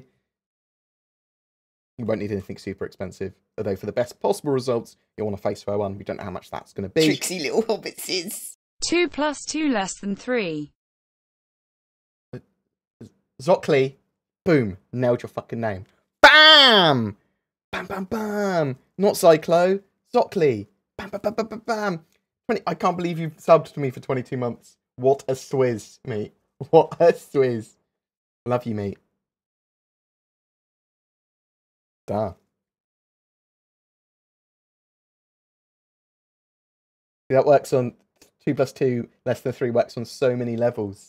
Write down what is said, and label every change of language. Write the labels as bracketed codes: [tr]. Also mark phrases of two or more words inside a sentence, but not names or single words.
[en] You won't need anything super expensive, although for the best possible results, you'll want a Faceware one. We don't know how much that's going to be. Tricksy little hobbitses. 2 + 2 < 3. Zockley, boom, nailed your fucking name. Bam! Bam, bam, bam! Not Cyclo, Zockley. Bam, bam, bam, bam, bam, bam. I can't believe you've subbed to me for 22 months. What a swizz, mate. What a swizz. Love you, mate. Duh. That works on 2 + 2 < 3 works on so many levels.